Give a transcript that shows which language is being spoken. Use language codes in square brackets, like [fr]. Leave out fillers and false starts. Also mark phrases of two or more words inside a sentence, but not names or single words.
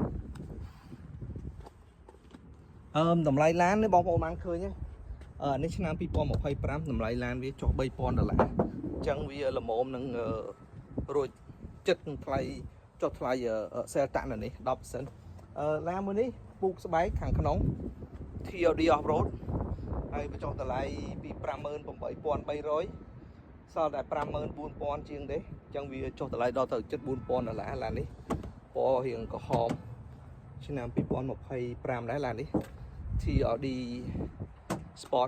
[km] តម្លៃឡាននេះបងប្អូនបានឃើញនេះឆ្នាំ2025តម្លៃឡានវាចុះ$3,000អញ្ចឹងវាល្មមនឹងរួចចិត្តនឹងថ្លៃចុះថ្លៃសេលតាក់នៅនេះ 10% ឡានមួយនេះពូកស្បែកខាងក្នុង TRD off road ហើយបញ្ចុះតម្លៃពី 58,300សល់តែ54,000ជាងទេអញ្ចឹងវាចុះតម្លៃដល់ទៅជិត$4,000ឡាននេះពណ៌រៀងក្រហមឆ្នាំ2025ដែរឡាននេះ TRD Sport